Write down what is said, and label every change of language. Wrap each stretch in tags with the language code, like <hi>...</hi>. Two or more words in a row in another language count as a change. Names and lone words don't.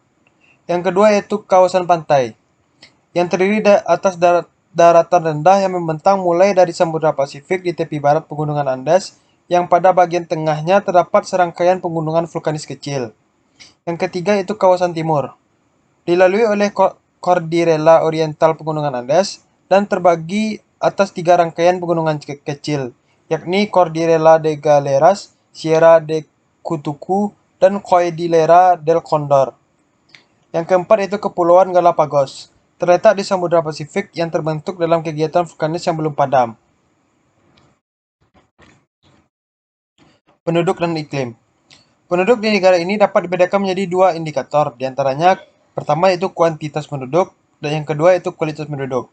<id>Yang kedua yaitu kawasan pantai, yang terdiri atas daratan rendah yang membentang mulai dari Samudra Pasifik di tepi barat pegunungan Andes, yang pada bagian tengahnya terdapat serangkaian pegunungan vulkanis kecil. Yang ketiga itu kawasan timur, dilalui oleh Cordillera Oriental pegunungan Andes, dan terbagi atas 3 rangkaian pegunungan kecil, yakni Cordillera de Galeras, Sierra de Cutucu, dan Cordillera del Condor. Yang keempat itu Kepulauan Galapagos, terletak di Samudra Pasifik yang terbentuk dalam kegiatan vulkanis yang belum padam. Penduduk dan iklim. Penduduk di negara ini dapat dibedakan menjadi 2 indikator, diantaranya pertama itu kuantitas penduduk, dan yang kedua itu kualitas penduduk.</id>